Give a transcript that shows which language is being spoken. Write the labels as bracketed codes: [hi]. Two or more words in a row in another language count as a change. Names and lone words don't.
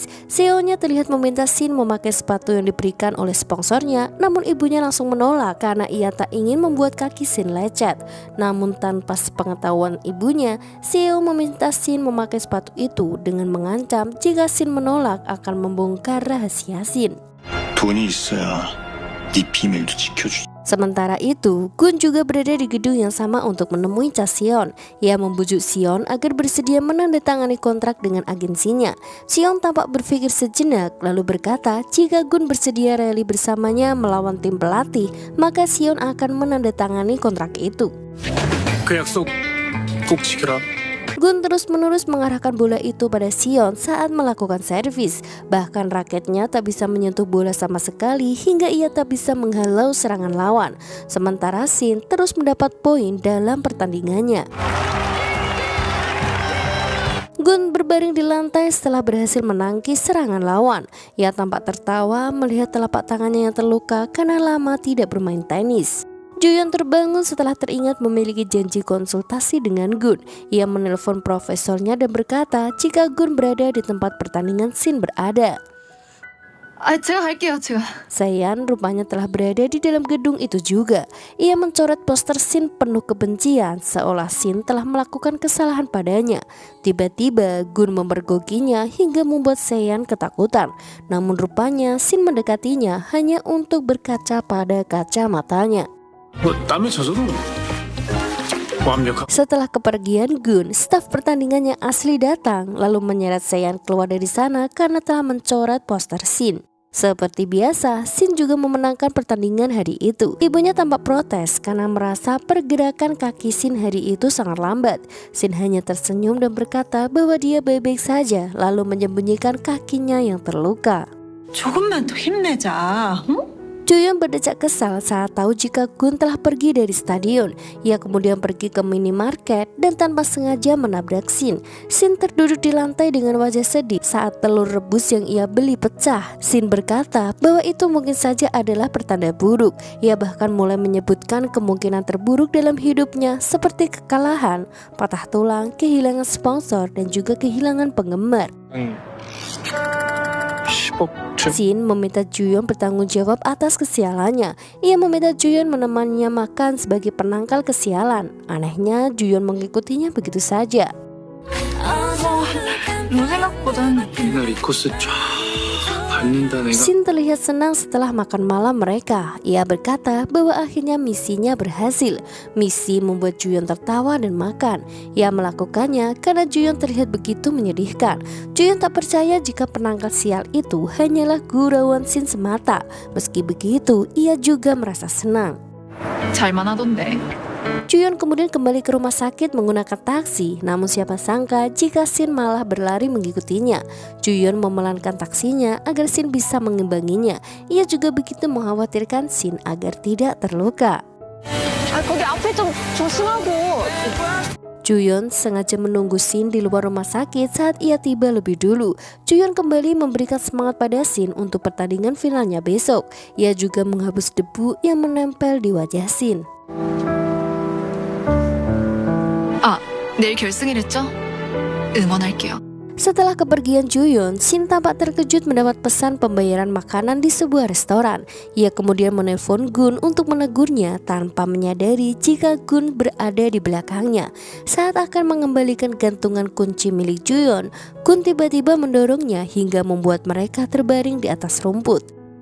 [id] Seonnya terlihat meminta Shin memakai sepatu yang diberikan oleh sponsornya, namun ibunya langsung menolak karena ia tak ingin membuat kaki Shin lecet. Namun tanpa sepengetahuan ibunya, Seo meminta Shin memakai sepatu itu dengan mengancam jika Shin menolak akan membongkar rahasia Shin. [ko] 돈이 있어야 네 비밀도 지켜주지. [id] Sementara itu, Gun juga berada di gedung yang sama untuk menemui Cha Seon. Ia membujuk Seon agar bersedia menandatangani kontrak dengan agensinya. Seon tampak berpikir sejenak lalu berkata jika Gun bersedia rally bersamanya melawan tim pelatih, maka Seon akan menandatangani kontrak itu. [ko] 그 약속 꼭 지켜라. [id] Gun terus-menerus mengarahkan bola itu pada Seon saat melakukan servis. Bahkan raketnya tak bisa menyentuh bola sama sekali hingga ia tak bisa menghalau serangan lawan. Sementara Shin terus mendapat poin dalam pertandingannya. Gun berbaring di lantai setelah berhasil menangkis serangan lawan. Ia tampak tertawa melihat telapak tangannya yang terluka karena lama tidak bermain tenis. Juyeon terbangun setelah teringat memiliki janji konsultasi dengan Gun. Ia menelpon profesornya dan berkata jika Gun berada di tempat pertandingan Shin berada. [ko] 제가 갈게요, 제가. [id] Sean rupanya telah berada di dalam gedung itu juga. Ia mencoret poster Shin penuh kebencian seolah Shin telah melakukan kesalahan padanya. Tiba-tiba Gun memergokinya hingga membuat Sean ketakutan. Namun rupanya Shin mendekatinya hanya untuk berkaca pada kaca matanya. [ko] 땀에 젖어도 완벽한. [id] Setelah kepergian Gun, staf pertandingan yang asli datang lalu menyeret Seon keluar dari sana karena telah mencoret poster Shin. Seperti biasa, Shin juga memenangkan pertandingan hari itu. Ibunya tampak protes karena merasa pergerakan kaki Shin hari itu sangat lambat. Shin hanya tersenyum dan berkata bahwa dia baik-baik saja lalu menyembunyikan kakinya yang terluka. [ko] 조금만 더 힘내자. 응? [id] Juyeon berdecak kesal saat tahu jika Gun telah pergi dari stadion. Ia kemudian pergi ke minimarket dan tanpa sengaja menabrak Shin. Shin terduduk di lantai dengan wajah sedih saat telur rebus yang ia beli pecah. Shin berkata bahwa itu mungkin saja adalah pertanda buruk. Ia bahkan mulai menyebutkan kemungkinan terburuk dalam hidupnya seperti kekalahan, patah tulang, kehilangan sponsor, dan juga kehilangan penggemar. [ko] 10억 쯤. [id] Shin meminta Juyeon bertanggung jawab atas kesialannya. Ia meminta Juyeon menemaninya makan sebagai penangkal kesialan. Anehnya Juyeon mengikutinya begitu saja. [ko] 너 생각보단 이날 이 코스 쫙 밟는다 내가. [id] Shin terlihat senang setelah makan malam mereka. Ia berkata bahwa akhirnya misinya berhasil. Misi membuat Juyeon tertawa dan makan. Ia melakukannya karena Juyeon terlihat begitu menyedihkan. Juyeon tak percaya jika penangkal sial itu hanyalah gurauan Shin semata. Meski begitu, ia juga merasa senang. [ko] 잘만 하던데. [id] Juyeon kemudian kembali ke rumah sakit menggunakan taksi, namun siapa sangka jika Shin malah berlari mengikutinya. Juyeon memelankan taksinya agar Shin bisa mengimbanginya. Ia juga begitu mengkhawatirkan Shin agar tidak terluka. [ko] 거기 앞에 좀 조심하고. [id] Juyeon sengaja menunggu Shin di luar rumah sakit saat ia tiba lebih dulu. Juyeon kembali memberikan semangat pada Shin untuk pertandingan finalnya besok. Ia juga menghapus debu yang menempel di wajah Shin. [ko] 내일 결승이랬죠? 응원할게요. [id] Setelah kepergian Juyeon, Shin tampak terkejut mendapat pesan pembayaran makanan di sebuah restoran. Ia kemudian menelpon Gun untuk menegurnya tanpa menyadari jika Gun berada di belakangnya. Saat akan mengembalikan gantungan kunci milik Juyeon, Gun tiba-tiba mendorongnya hingga membuat mereka terbaring di atas rumput.